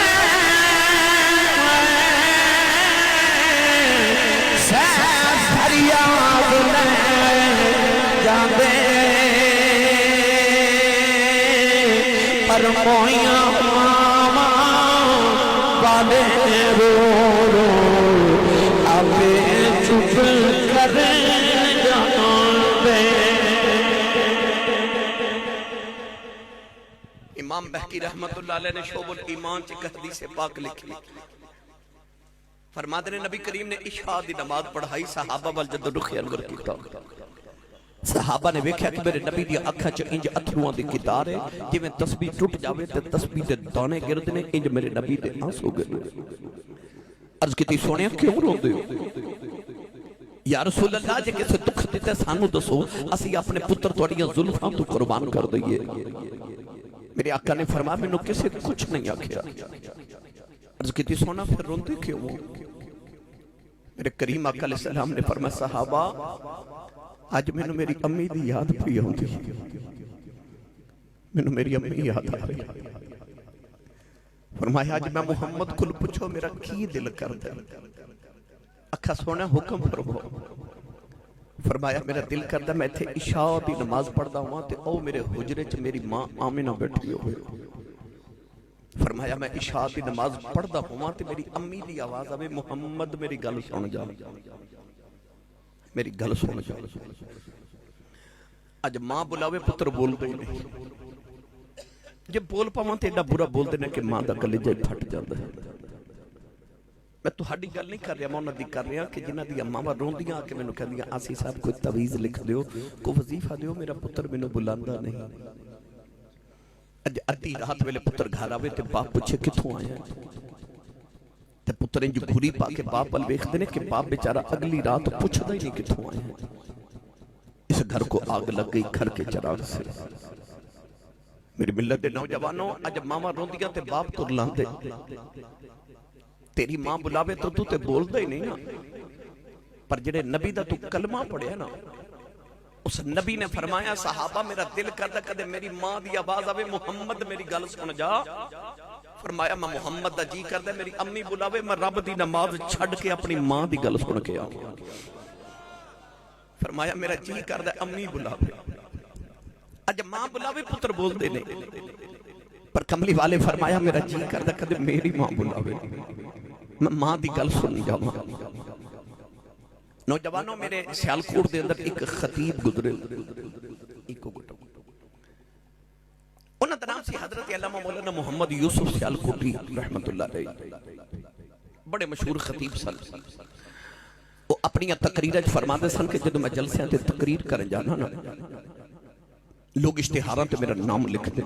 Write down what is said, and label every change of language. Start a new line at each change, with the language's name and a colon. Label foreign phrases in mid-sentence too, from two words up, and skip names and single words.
Punjabi: سیف فریاد لے جاندے پر موئیاں ماما والے رو رو آبے چپ کر جاندے. امام بہقی
Arabic: رحمت اللہ علیہ
Punjabi: نے شعب الایمان چک حدیث پاک لکھی. فرماتے نے نبی کریم نے عشاء دی نماز پڑھائی, صحابہ وال جد رخ انور کیتا. صحابہ نے ویکھیا کہ میرے نبی دی اکھاں چ انج اتھروਆਂ دی قطار ہے جویں تسبیح ٹوٹ جاوے تے تسبیح دے دانے گرد نے, انج میرے نبی دے آنسو گرے. عرض کیتی سونیا کیوں روندے ہو؟
Arabic: یا رسول اللہ
Punjabi: جے کسے دکھ دتے سانو دسو, اسی اپنے پتر تواڈیاں زلفاں تو قربان کر دئیے. میرے آقا نے فرمایا مینوں کسے کچھ نہیں آکھیا. عرض کیتی سونا پھر روندے کیوں ہو؟ میرے کریم آقا
Arabic: علیہ السلام
Punjabi: نے فرمایا صحابہ آج میں نے میری امی دی یاد پی ہوندی, میں نے میری امی یاد آ رہی. فرمایا آج میں محمد کو پوچھو میرا کی دل کر دے. اکھا سونا حکم فرمو. فرمایا میرا دل کر دے میں تھے عشاء دی نماز پڑھدا ہوں تے او میرے حجرے چ میری ماں آمنہ بیٹھی ہوئے. فرمایا میں عشاء دی نماز پڑھدا ہوں تے میری امی دی آواز آوے محمد میری گل سن جا, میری گل سن جا. اج ماں بلاوے پتر بول دے نہیں, جب بول پاواں تے ایڈا برا بول دینا کہ ماں دا کلیجہ پھٹ جاندا ہے. میں تہاڈی گل نہیں کر رہا, میں انہاں دی کر رہا کہ جنہاں دی ماواں روندیاں کہ مینوں کہندیاں آسی صاحب کوئی تعویذ لکھ دیو, کوئی وظیفہ دیو, میرا پتر مینوں بلاندا نہیں. اج ادھی رات ویلے پتر گھر آوے تے باپ پوچھے کتھوں آیا, تے تے پتر انج گھوری پا کے باپ ول ویکھدے نے کہ باپ بیچارہ اگلی رات پوچھدا ہی نہیں کتھوں آئے ہیں.
Urdu: اس گھر کو آگ لگ گئی گھر کے چراغ سے.
Punjabi: میری ملت دے نوجوانوں اج ماما روندیاں تے باپ تر لاندے. تیری ماں بلاوے تو تے بولدا ہی نہیں نا. پر جڑے نبی دا تو کلمہ پڑھیا نا اس نبی نے فرمایا صحابہ میرا دل کردا کدے میری ماں دی آواز آوے محمد میری گل سن جا. فرمایا میں محمد دا جی کردا میری امی بلاوے میں رب دی نماز چھڈ کے اپنی ماں دی گل سن کے آواں. فرمایا میرا جی کردا امی بلاوے. اج ماں بلاوے پتر بول دے نہیں. پر کملی والے فرمایا میرا جی کردا کدے میری ماں بلاوے میں ماں دی گل سن جاواں. نوجوانوں میرے سیالکوٹ دے اندر ایک خطیب گزرے. انہاں دا نام سی حضرت علامہ مولانا محمد یوسف سیالکوٹی
Arabic: رحمت اللہ علیہ.
Punjabi: بڑے مشہور خطیب سن. وہ اپنی تقریراں فرماندے سن کہ جدوں میں جلسیاں تے تقریر کرن جانا نا لوگ اشتہاراں تے میرا نام لکھ دے.